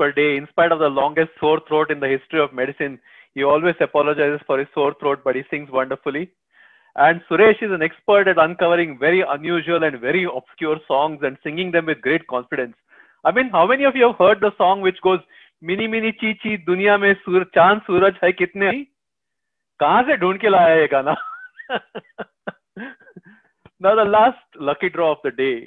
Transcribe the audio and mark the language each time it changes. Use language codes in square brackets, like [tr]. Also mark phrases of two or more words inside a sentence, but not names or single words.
[en] In spite of the longest sore throat in the history of medicine, He always apologizes for his sore throat, but he sings wonderfully. And Suresh is an expert at uncovering very unusual and very obscure songs and singing them with great confidence. I mean, how many of you have heard the song which goes, Mini Mini Chi Chi, [hi] दुनिया में चाँद सूरज है कितने? कहाँ से ढूँढ के लाया ये गाना? [en] Now the last lucky draw of the day.